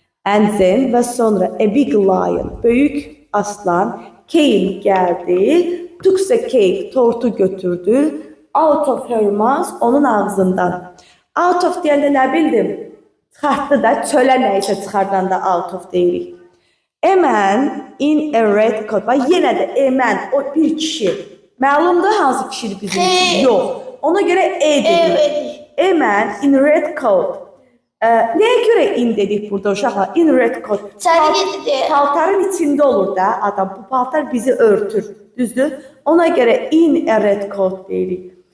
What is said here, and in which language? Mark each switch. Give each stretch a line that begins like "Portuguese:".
English: And then
Azerbaijani: və sonra
English: a big lion,
Azerbaijani: böyük aslan
English: came
Azerbaijani: gəldi,
English: took the cake,
Azerbaijani: tortu götürdü,
English: out of her mouth,
Azerbaijani: onun ağzından.
English: Out of
Azerbaijani: deyəndə nə bildim? Çıxartdı da, çölə nə isə çıxardanda out of deyirik.
English: A man in a red coat.
Azerbaijani: Bax, yenə də
English: a man,
Azerbaijani: o bir kişi. Məlumdur hansı kişidir bizim için? Yox. Ona görə dedik.
English: A man in red coat.
Azerbaijani: Nəyə görə in dedik burada uşaqlar?
English: In red coat.
Azerbaijani: Paltarın içində olur da adam. Bu paltar bizi örtür. Düzdür? Ona görə
English: in a red coat
Azerbaijani: deyirik.